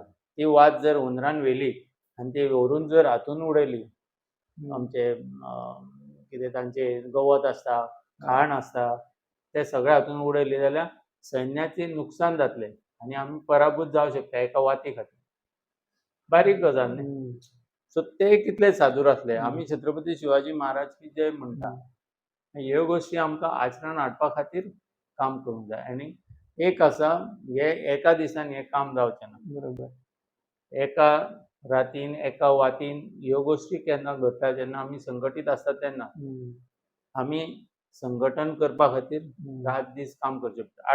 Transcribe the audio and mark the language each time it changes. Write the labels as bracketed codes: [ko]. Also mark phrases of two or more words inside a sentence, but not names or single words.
[kok] ती वात जर हुंदरान व्हेली आनी ती व्हरून जर हातून उडयली आमचे कितें तांचे गवत आसता, खाण आसता, ते सगळे हातून उडयले जाल्यार सैन्याचें नुकसान जातलें आनी आमी पराभूत जावंक शकता एका वाती खातीर. बारीक गजाल न्ही. सो ते कितले सादूर आसले. आमी छत्रपती शिवाजी महाराज की जय म्हणटा. ह्यो गोश्टी आमकां आचरणांत हाडपा खातीर काम करूंक जाय आनी एक आसा हे एका दिसान हें काम जावचें ना. बरोबर. एका रातीन एका वातीन ह्यो गोश्टी केन्ना घडटा जेन्ना आमी संघटीत आसता तेन्ना आमी संघटन करपा खातीर रात दीस काम करचें पडटा.